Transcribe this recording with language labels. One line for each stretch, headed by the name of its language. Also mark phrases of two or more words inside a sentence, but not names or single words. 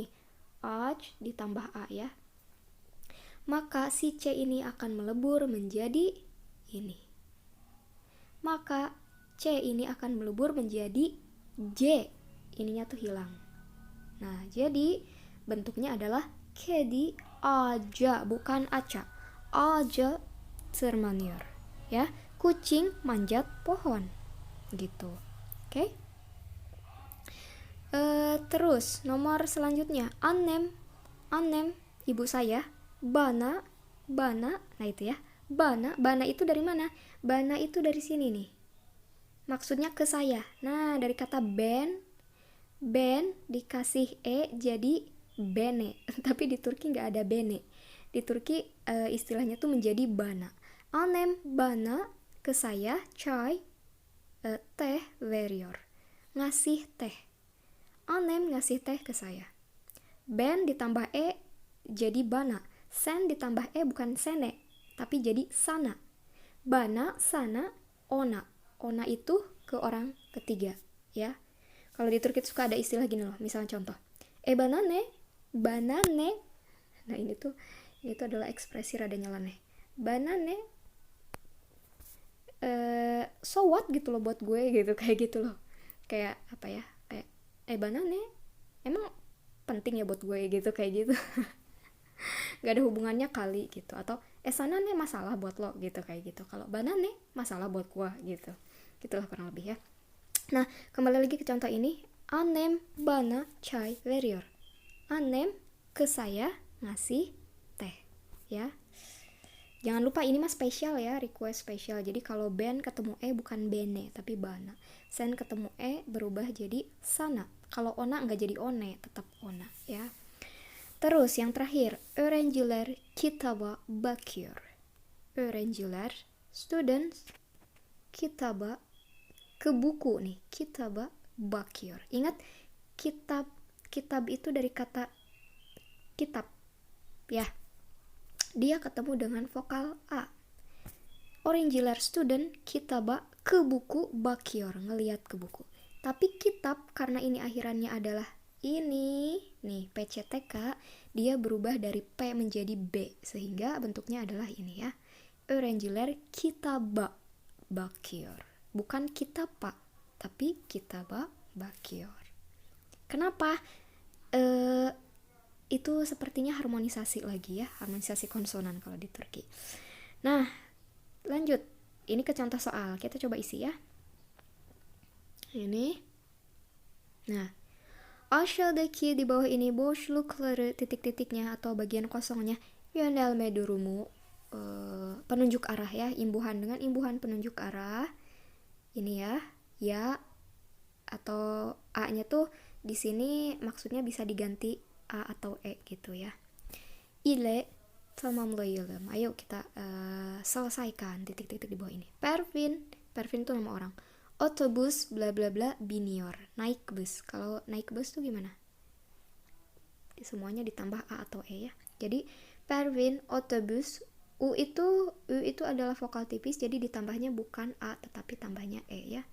Indonesian: Ağaç ditambah a ya. Maka si C ini akan melebur menjadi ini. Maka C ini akan melebur menjadi J. Ininya tuh hilang. Nah, jadi bentuknya adalah kedi ağaca, bukan aca.
Turkish: Ağaca tırmanıyor.
Indonesian: Ya, kucing manjat pohon. Gitu. Oke? Terus nomor selanjutnya,
Turkish: annem,
Indonesian: ibu saya. Bana, nah itu ya. Bana itu dari mana? Bana itu dari sini nih. Maksudnya ke saya. Nah, dari kata ben dikasih e jadi bene. Tapi di Turki nggak ada bene. Di Turki istilahnya tuh menjadi bana.
Turkish: Annem bana,
Indonesian: ke saya,
Turkish: çay, teh veriyor.
Indonesian: Ngasih teh. Annem ngasih teh ke saya. Ben ditambah e jadi bana. Sen ditambah e bukan sene, tapi jadi sana.
Turkish: Bana, sana, ona.
Indonesian: Ona itu ke orang ketiga, ya. Kalau di Turki suka ada istilah gini loh, misalnya contoh. Banane. Nah, ini tuh adalah ekspresi rada nyeleneh. Banane.
English: So what
Indonesian: gitu loh buat gue gitu, kayak gitu loh. Kayak apa ya? Kayak banane. Emang penting ya buat gue gitu, kayak gitu. Gak ada hubungannya kali gitu. Atau sana nih masalah buat lo gitu, kayak gitu. Kalau banane masalah buat gua gitu. Gitulah kurang lebih ya. Nah, kembali lagi ke contoh ini.
Turkish: Annem bana çay veriyor.
Indonesian: Annem ke saya ngasih teh, ya. Jangan lupa ini mah spesial ya, request spesial. Jadi kalau ben ketemu e bukan bene tapi bana. Sen ketemu e berubah jadi sana. Kalau ona nggak jadi one, tetap ona ya. Terus yang terakhir,
Turkish: öğrenciler kitaba bakıyor. Öğrenciler, students, kitaba,
Indonesian: ke buku nih,
Turkish: kitaba bakıyor.
Indonesian: Ingat, kitab itu dari kata kitab, ya. Dia ketemu dengan vokal a. Öğrenciler, student, kitaba, ke buku, bakıyor, ngelihat ke buku. Tapi kitab, karena ini akhirannya adalah ini nih PCTK, dia berubah dari P menjadi B sehingga bentuknya adalah ini ya.
Turkish: Öğrenciler kitaba bakiyor. Bukan kitaba, tapi kitaba bakiyor.
Indonesian: Kenapa? Itu sepertinya harmonisasi lagi ya, harmonisasi konsonan kalau di Turki. Nah, lanjut. Ini ke contoh soal, kita coba isi ya. Ini. Nah, aşağıdaki di bawah ini boşlukları titik-titiknya atau bagian kosongnya
Turkish: yönelme durumu,
Indonesian: penunjuk arah ya, imbuhan dengan imbuhan penunjuk arah. Ini ya atau a-nya tuh di sini maksudnya bisa diganti a atau e gitu ya.
Turkish: Ile tamamlayalım.
Indonesian: Ayo kita selesaikan titik-titik di bawah ini. Pervin tuh nama orang.
Turkish: Otobus bla bla bla biniyor.
Indonesian: Naik bus. Kalau naik bus tuh gimana? Semuanya ditambah a atau e ya. Jadi Pervin otobus, u itu adalah vokal tipis, jadi ditambahnya bukan a tetapi tambahnya e ya.